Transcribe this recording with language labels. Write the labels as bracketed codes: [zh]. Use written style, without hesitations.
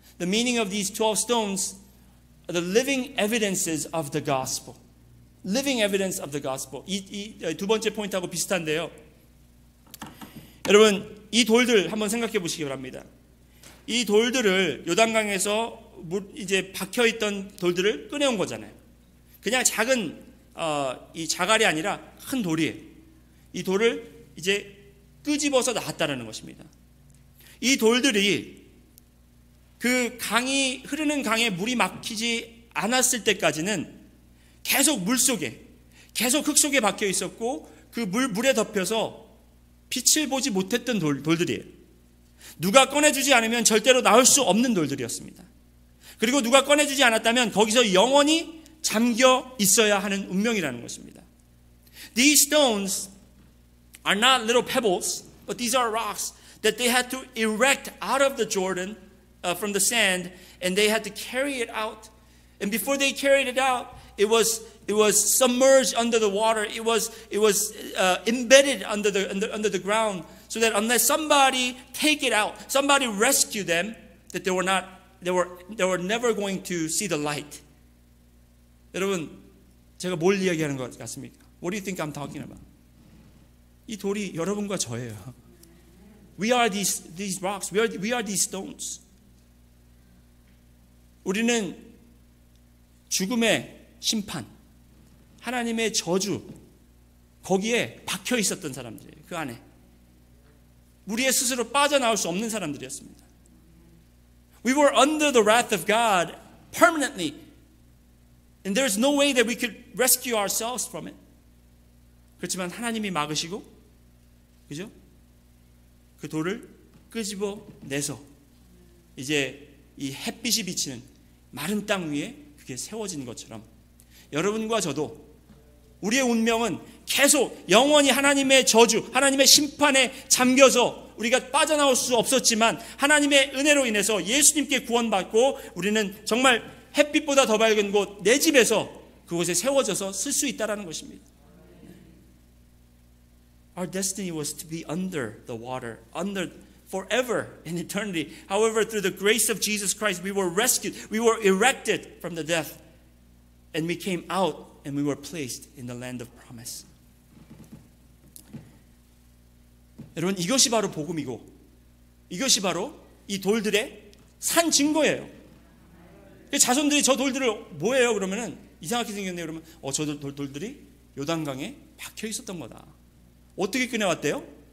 [en] The meaning of these 12 stones are the living evidences of the gospel. Living evidence of the gospel. [ko] 이 두 번째 포인트하고 비슷한데요. 여러분, 이 돌들 한번 생각해 보시기 바랍니다. 이 돌들을 요단강에서 이제 박혀 있던 돌들을 꺼내온 거잖아요. 그냥 작은 이 자갈이 아니라 큰 돌이에요. 이 돌을 이제 끄집어서 나왔다는 것입니다. 이 돌들이 그 흐르는 강에 물이 막히지 않았을 때까지는 계속 물 속에, 계속 흙 속에 박혀 있었고 그 물에 덮여서 빛을 보지 못했던 돌들이에요. 누가 꺼내주지 않으면 절대로 나올 수 없는 돌들이었습니다. 그리고 누가 꺼내주지 않았다면 거기서 영원히 잠겨 있어야 하는 운명이라는 것입니다. [en] These stones are not little pebbles, but these are rocks that they had to erect out of the Jordan from the sand, and they had to carry it out. And before they carried it out, it was submerged under the water. It was embedded under the ground, so that unless somebody take it out, somebody rescue them, that they were never going to see the light. [ko] 여러분, 제가 뭘 이야기하는 것 같습니까? [en] What do you think I'm talking about? [ko] 이 돌이 여러분과 저예요. [en] We are these rocks. We are these stones. [ko] 우리는 죽음의 심판, 하나님의 저주, 거기에 박혀 있었던 사람들이에요. 그 안에. 우리의 스스로 빠져나올 수 없는 사람들이었습니다. [en] We were under the wrath of God permanently. And there's no way that we could rescue ourselves from it. [ko] 그렇지만 하나님이 막으시고, 그죠? 그 돌을 끄집어내서 이제 이 햇빛이 비치는 마른 땅 위에 그게 세워진 것처럼 여러분과 저도 우리의 운명은 계속 영원히 하나님의 저주, 하나님의 심판에 잠겨서 우리가 빠져나올 수 없었지만 하나님의 은혜로 인해서 예수님께 구원받고 우리는 정말 햇빛보다 더 밝은 곳 내 집에서 그곳에 세워져서 쓸 수 있다는 것입니다. [en] Our destiny was to be under the water, under forever in eternity. However, through the grace of Jesus Christ, we were rescued, we were erected from the death, and we came out and we were placed in the land of promise. [ko] 여러분, 이것이 바로 복음이고 이것이 바로 이 돌들의 산 증거예요. 자손들이 저 돌들을 뭐예요? 그러면은 이상하게 생겼네요. 그러면 저 돌들이 요단강에 박혀 있었던 거다. 어떻게 꺼내왔대요?